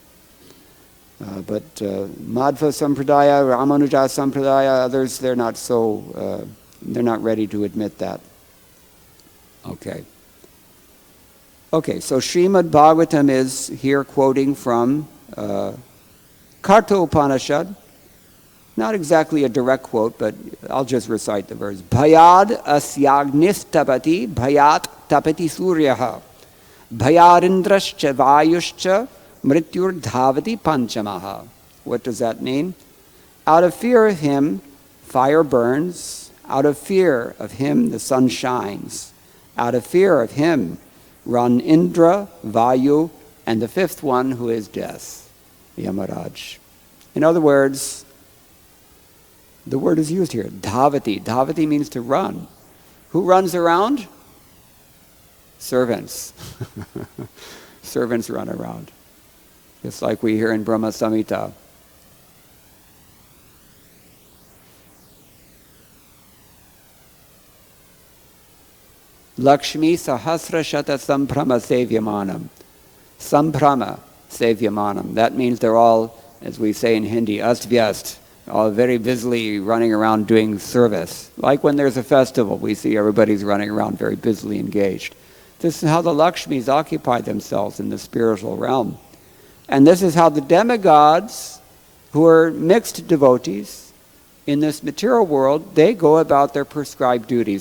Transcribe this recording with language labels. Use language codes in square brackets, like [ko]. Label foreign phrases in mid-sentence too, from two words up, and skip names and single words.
[en] But Madhva Sampradaya, Ramanuja Sampradaya, others, they're not ready to admit that. Okay, so Srimad Bhagavatam is here quoting from Karta Upanishad. Not exactly a direct quote, but I'll just recite the verse. [sa] Bhayād asyagnis tapati, bhayāt tapati sūryaḥ. Bhayārindrascha vāyuscha mrityur dhavati panchamaha. [en] What does that mean? Out of fear of him, fire burns. Out of fear of him, the sun shines. Out of fear of him, run Indra, Vayu, and the fifth one, who is death, Yamaraj. In other words, the word is used here, dhavati. Dhavati means to run. Who runs around? Servants. Servants run around. Just like we hear in Brahma Samhita. [sa] Lakshmi sahasra shata samprama sevyamanam. Samprama sevyamanam. [en] That means they're all, as we say in Hindi, ast-vyast, all very busily running around doing service. Like when there's a festival, we see everybody's running around very busily engaged. This is how the Lakshmis occupy themselves in the spiritual realm. And this is how the demigods, who are mixed devotees in this material world, they go about their prescribed duties.